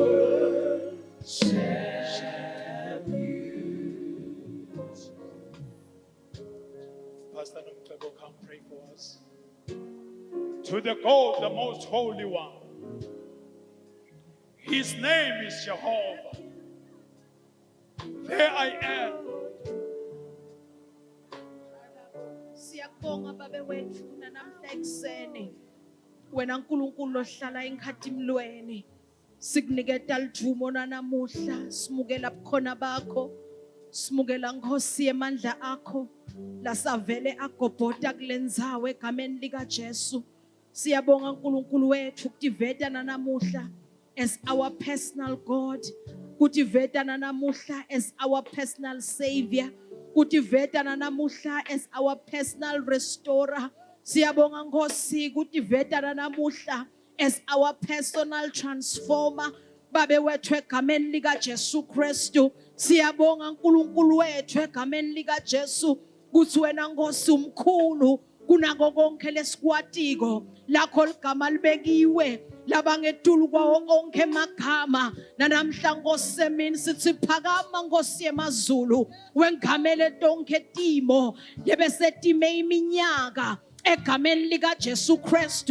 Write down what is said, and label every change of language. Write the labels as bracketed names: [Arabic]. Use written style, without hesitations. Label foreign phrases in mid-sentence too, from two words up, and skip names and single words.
[English] Pastor Nomcebo, come pray for us. To the God, the most holy one. His name is Jehovah. There I am. [Swati] Siyabonga babe wethu namhla ekseni. Wena uNkulunkulu ohlala enkhathimlweni. Sikuniketa lithumo namuhla, simukela bukhona bakho. Simukela Nkosi yemandla akho. Lasavele agobhoda kulendzawo egameni lika Jesu. Siyabonga uNkulunkulu wethu kutiveta namuhla [English] as our personal God. [Swati] Kutiveta namuhla [English] as our personal savior. [Swati] Kutiveta namuhla [English] as our personal restorer. [Swati] Siyabonga Nkosi kutiveta namuhla [English] as our personal transformer. [Swati] Babe wethu egameni lika Jesu Kristu. Siyabonga uNkulunkulu wethu egameni lika Jesu. Kuthi wena Nkosi umkhulu kunako konke lesikwatiko lakho ligama libekiwe labangetulu kwawo onke emagama nanamhla Nkosi semini sithi phakama Nkosi yemazulu wengamele tonke timo lebesetime iminyaka egameni lika Jesu Kristu.